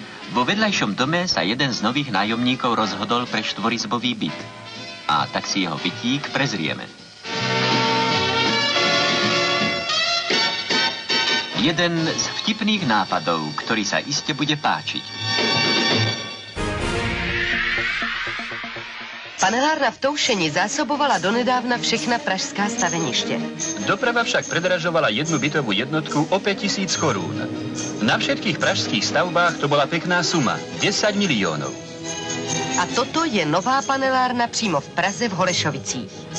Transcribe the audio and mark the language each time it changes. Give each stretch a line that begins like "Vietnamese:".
Slovak: Vo vedľajšom dome sa jeden z nových nájomníkov rozhodol pre štvorizbový byt. A tak si jeho bytík prezrieme. Jeden z vtipných nápadov, ktorý sa iste bude páčiť.
Czech: Panelárna v Toušeni zásobovala donedávna všechna pražská staveniště.
Slovak: Doprava však predražovala jednu bytovú jednotku o 5 000 korún. Na všetkých pražských stavbách to bola pekná suma, 10 miliónov.
Czech: A toto je nová panelárna přímo v Praze v Holešovicích.